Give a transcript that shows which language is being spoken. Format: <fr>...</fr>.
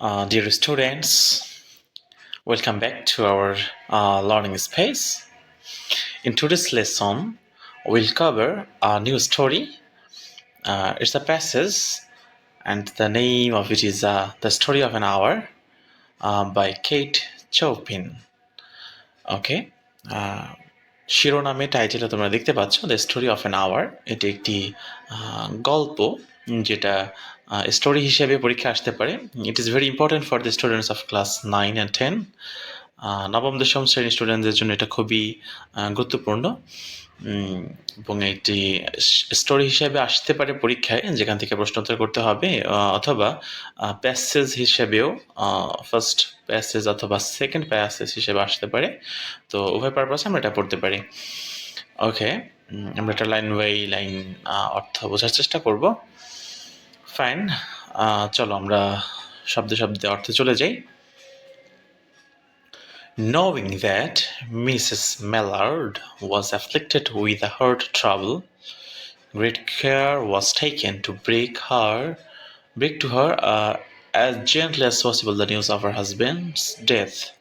<en>Dear students, welcome back to our learning space. In today's lesson, we'll cover a new story. It's a passage, and the name of it is The Story of an Hour by Kate Chopin. Okay.</en> <bn>শিরোনামে টাইটেলে তোমরা দেখতে পাচ্ছ the story of an hour. এটি একটি গল্প যেটা story হিসেবে পরীক্ষা আসতে পারে।</bn> <en>It is very important for the students of class 9 and 10।</en> <bn>নবম দশম শ্রেণীর স্টুডেন্টদের জন্য এটা খুবই গুরুত্বপূর্ণ এবং এটি স্টোরি হিসেবে আসতে পারে পরীক্ষায়, যেখান থেকে প্রশ্নোত্তর করতে হবে, অথবা প্যাসেজ হিসেবেও ফার্স্ট প্যাসেজ অথবা সেকেন্ড প্যাসেজ হিসেবে আসতে পারে। তো উভয় পারপাসে আমরা এটা পড়তে পারি। ওকে, আমরা এটা লাইন বাই লাইন অর্থ বোঝার চেষ্টা করব। ফাইন, চলো আমরা শব্দে শব্দে অর্থে চলে যাই।</bn> <en>Knowing that Mrs. Mallard was afflicted with a heart trouble, great care was taken to break to her as gently as possible the news of her husband's death.</en>